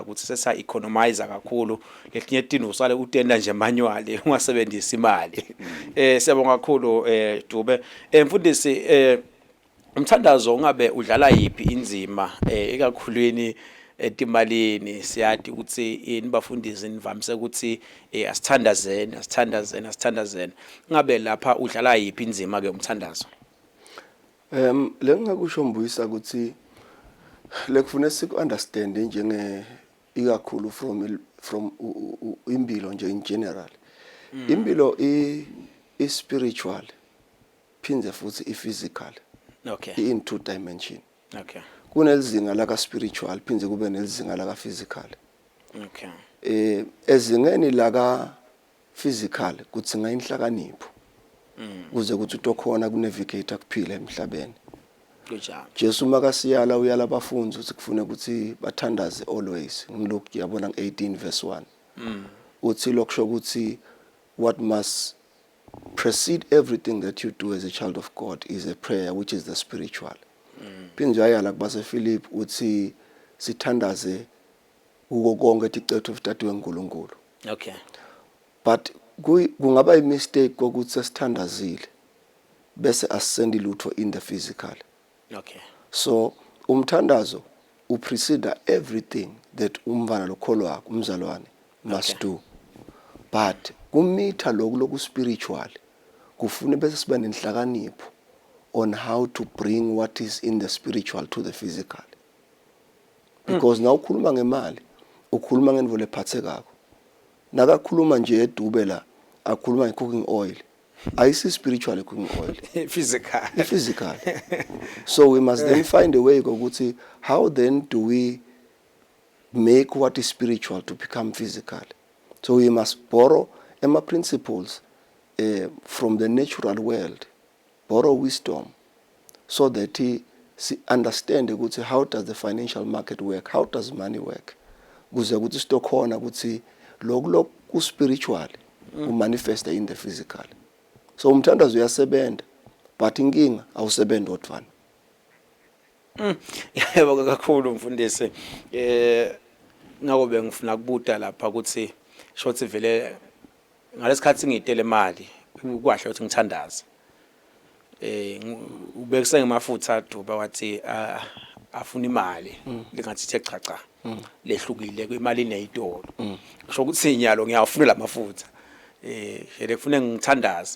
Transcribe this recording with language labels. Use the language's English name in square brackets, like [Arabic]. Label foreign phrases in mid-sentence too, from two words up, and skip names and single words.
[Swati] ukuthi sesa economize kakhulu lelinye idino usale utenda nje manually ungasebenzisi imali siyabonga kakhulu Dube mfundisi umthandazo ungabe udlala yipi inzima ekakhulwini etimalini siyati ukuthi inibafundisi nivamise ukuthi asithandazeni ngabe lapha udlala yipi inzima ke umthandazo. Lengakusho mbuyisa ukuthi lekufuna siku understand njenge ikakhulu from impilo nje [English] in general. [Swati] Impilo i spiritual phindze futhi i physical. [English] Okay. In 2 dimension. Okay. [Swati] Kunelizinga la ka spiritual phindze kube nelizinga la ka physical. [English] Okay. [Swati] Ezingeni la ka physical kutsinga inhlakanipho. Kuze kuthi utokhona kunavigate kuphila emhlabeni. Kunjalo. Jesu makasiyala uyala abafundi ukuthi kufune ukuthi bathandaze always. Ngilokhu yabona nge18 verse 1. Uthi lokusho ukuthi [English] what must precede everything that you do as a child of God is a prayer which is the spiritual. [Swati] Phinde ayala kubase Philip uthi sithandaze uko konke ticetho ufitatiwe uNkulunkulu. [English] Okay. [Swati] But kungaba [English] a mistake [Swati] ukuthi sesithandazile bese asisendi lutho [English] in the physical. Okay. [Swati] So umthandazo uprecede [English] everything that [Swati] umvana lokholwa umzalwane [English] must do. But [Swati] kumitha loku spiritual kufune bese sibe nenhlakanipho [English] on how to bring what is in the spiritual to the physical. Because now [Swati] ukhuluma ngemali ukhuluma ngendvo lephathekako. Nakakhuluma nje eDube la akhuluma [English] cooking oil. Ayisi spiritual cooking oil. Physical. So we must then find a way ukuthi how then do we make what is spiritual to become physical. So we must borrow Emma principles from the natural world, borrow wisdom, so that he understand ukuthi how does the financial market work, how does money work. [Swati] Kuze ukuthi stokhona ukuthi lokho ku spiritual umanifesta [English] in the physical. [Swati] So umthandazo uyasebenza but inkinga awusebenzi odvana. Yebo kakhulu mfundisi ngabe ngifuna kubuta lapha ukuthi shothi vele ngalesikhathi ngitele imali ukwahle ukuthi ngithandaze ubekise ngemafutha Dube wathi afuna imali lingathi ithe chacha lehlukile kwimali neyitolo kusho ukuthi inyalo ngiyafuna lamafutha vele kufune ngithandaza